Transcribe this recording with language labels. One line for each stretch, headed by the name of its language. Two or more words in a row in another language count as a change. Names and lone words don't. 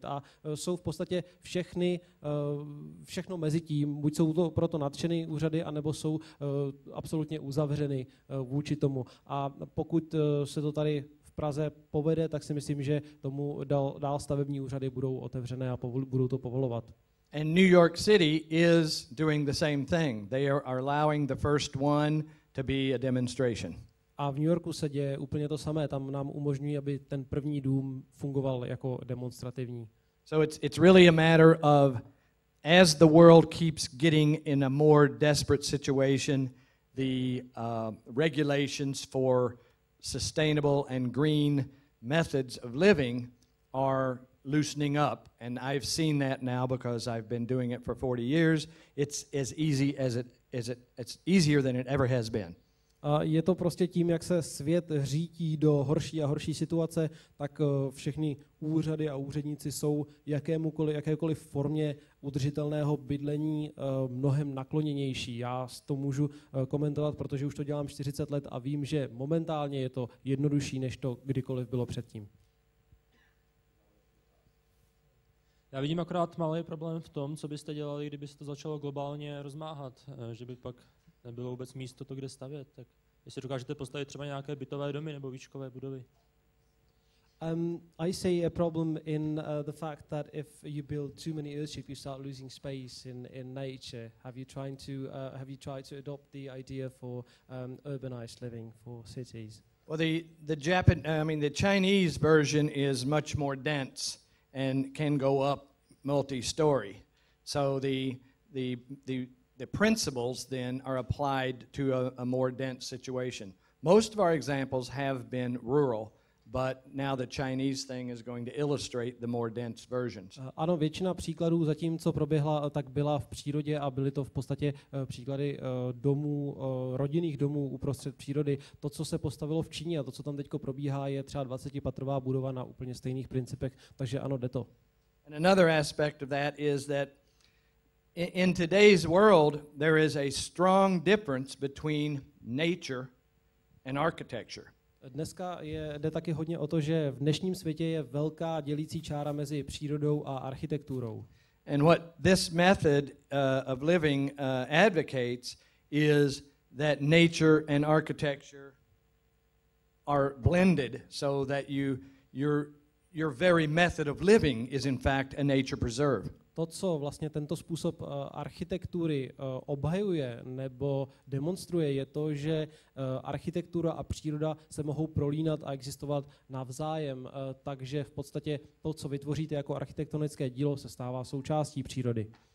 Czech: A jsou v podstatě všechno mezi tím, buď jsou to proto nadšený úřady, anebo jsou absolutně uzavřeny vůči tomu. A pokud se to tady v Praze povede, tak si myslím, že tomu dál stavební úřady budou otevřené a budou to povolovat.
English: And New York City is doing the same thing. They are allowing the first one to be a demonstration.
Czech: A v New Yorku se děje úplně to samé. Tam nám umožňují, aby ten první dům fungoval jako demonstrativní.
English: So it's really a matter of, as the world keeps getting in a more desperate situation, the regulations for sustainable and green methods of living are loosening up. And I've seen that now because I've been doing it for 40 years. It's as easy it's easier than it ever has been.
Czech: Je to prostě tím, jak se svět řítí do horší a horší situace, tak všechny úřady a úředníci jsou jakékoliv formě udržitelného bydlení mnohem nakloněnější. Já to můžu komentovat, protože už to dělám 40 let a vím, že momentálně je to jednodušší, než to kdykoliv bylo předtím. Já vidím akorát malý problém v tom, co byste dělali, kdyby se to začalo globálně rozmáhat, že by pak nebylo vůbec místo to, kde stavět. Tak jestli dokážete postavit třeba nějaké bytové domy nebo výškové budovy.
English: I see a problem in the fact that if you build too many earthships, you start losing space in nature. Have you tried to adopt the idea for urbanized living for cities? Well, the Chinese version is much more dense and can go up multi-story. So the principles then are applied to a more dense situation. Most of our examples have been rural, but now the Chinese thing is going to illustrate the more dense versions.
Czech: Ano, většina příkladů zatím, co proběhla, tak byla v přírodě a byly to v podstatě příklady domů, rodinných domů uprostřed přírody. To, co se postavilo v Číně a to, co tam teďko probíhá, je třeba 20patrová budova na úplně stejných principech, takže ano, jde to.
English: And another aspect of that is that in today's world, there is a strong difference between nature and architecture.
Czech: Dneska jde taky hodně o to, že v dnešním světě je velká dělící čára mezi přírodou a architekturou.
English: And what this method of living advocates is that nature and architecture are blended so that your very method of living is in fact a nature preserve.
Czech: to, co vlastně tento způsob architektury obhajuje nebo demonstruje, je to, že architektura a příroda se mohou prolínat a existovat navzájem, takže v podstatě to, co vytvoříte jako architektonické dílo, se stává součástí přírody.